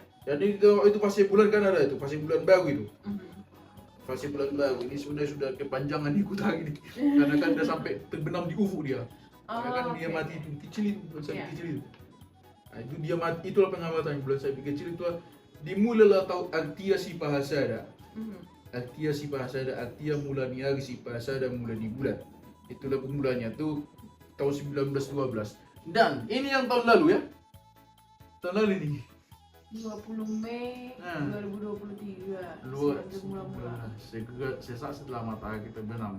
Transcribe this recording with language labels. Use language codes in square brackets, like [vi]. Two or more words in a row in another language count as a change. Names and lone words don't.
[id] Jadi itu fase bulan kan ada itu, fase bulan baru itu. Fase bulan baru ini sudah kepanjangan ikut hari ini. Karena kan udah sampai terbenam di ufuk dia. Karena kan dia mati itu kecil itu, bulan sabit kecil itu. Nah, itu dia mati, itulah pengamatan bulan sabit kecil itu dimulailah tahu artia si Pahasada. Artia si Pahasada, artia mulanya hari si Pahasada mulai di bulan. Itulah pemulanya tuh tahun 1912. Dan ini yang tahun lalu ya. Tahun lalu ini. 20 Mei 2023. Mula-mula. Sesaat setelah matahari terbenam.